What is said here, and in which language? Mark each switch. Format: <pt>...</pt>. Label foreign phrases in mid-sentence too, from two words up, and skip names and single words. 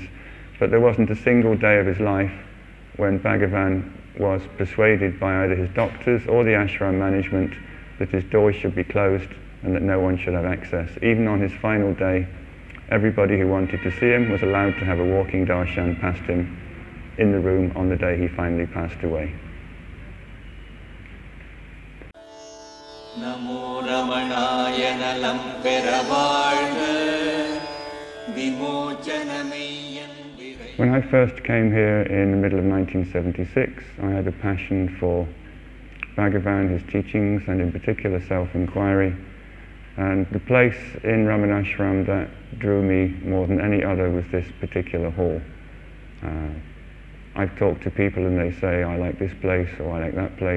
<en>But there wasn't a single day of his life when Bhagavan was persuaded by either his doctors or the ashram management that his doors should be closed and that no one should have access. Even on his final day, everybody who wanted to see him was allowed to have a walking darshan past him in the room on the day he finally passed away. Namo Ramanaya nalam peravazha vimochanameyyan virai. When I first came here in the middle of 1976, I had a passion for Bhagavan, his teachings, and in particular self-inquiry. And the place in Ramanasramam that drew me more than any other was this particular hall. I've talked to people and they say, I like this place or I like that place.</en>